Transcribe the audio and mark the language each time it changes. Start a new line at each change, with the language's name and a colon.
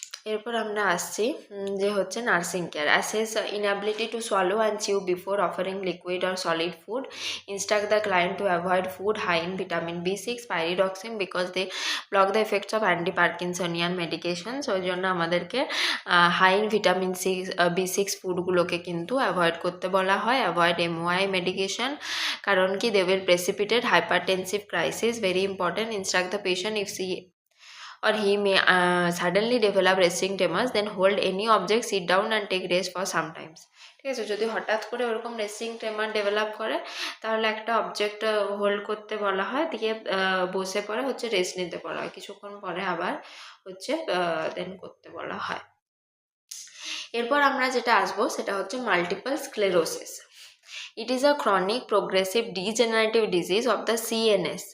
Bangla: এরপর আমরা আসছি যে হচ্ছে
English: Nursing care. Assess inability to swallow and chew before offering liquid or solid food, instruct the client to avoid food high in vitamin B6, pyridoxine, because they block the effects of anti Parkinsonian medications.
Bangla: ওই জন্য আমাদেরকে high in vitamin B6 ফুডগুলোকে কিন্তু avoid করতে বলা হয়।
English: avoid MOI medication,
Bangla: কারণ কি
English: They will precipitate hypertensive crisis, very important. Instruct the patient if she or he may suddenly develop resting tremors, then hold any object, sit down and take rest for some times,
Bangla: ঠিক আছে। যদি হঠাৎ করে ওরকম resting ট্রেমার develop করে তাহলে একটা object hold করতে বলা হয়, দিয়ে বসে পরে হচ্ছে রেস্ট নিতে বলা হয়, কিছুক্ষণ পরে আবার হচ্ছে দেন করতে বলা হয়। এরপর আমরা যেটা আসবো সেটা হচ্ছে
English: Multiple sclerosis. It is a chronic progressive degenerative disease of the CNS.